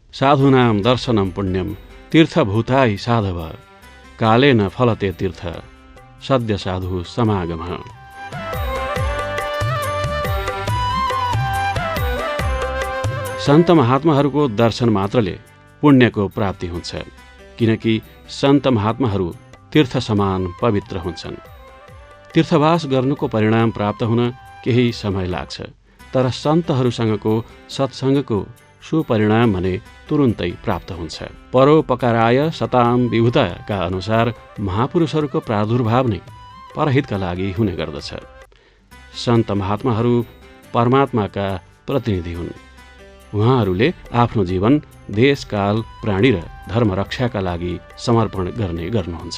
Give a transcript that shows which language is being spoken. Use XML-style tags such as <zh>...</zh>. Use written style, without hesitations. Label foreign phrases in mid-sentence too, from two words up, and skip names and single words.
<sa>साधूनां दर्शनं पुण्यं तीर्थभूताय साधव कालेन फलते तीर्थ सद्य साधु समागम।</sa> <ne>सन्त महात्माहरूको दर्शन मात्रले पुण्यको प्राप्ति हुन्छ, किनकि सन्त महात्माहरू तीर्थ समान पवित्र हुन्छन्। तीर्थवास गर्नुको परिणाम प्राप्त हुन केही समय लाग्छ, तर सन्तहरूसँगको सत्सङ्गको सुपरिणाम भने तुरुन्तै प्राप्त हुन्छ।</ne> <sa>परोपकाराय सताम विभूतका</sa> <ne>अनुसार महापुरुषहरूको प्रादुर्भाव नै परहितका लागि हुने गर्दछ। सन्त महात्माहरू परमात्माका प्रतिनिधि हुन्। उहाँहरूले आफ्नो जीवन देश काल प्राणी र धर्म रक्षाका लागि समर्पण गर्नुहुन्छ।</ne>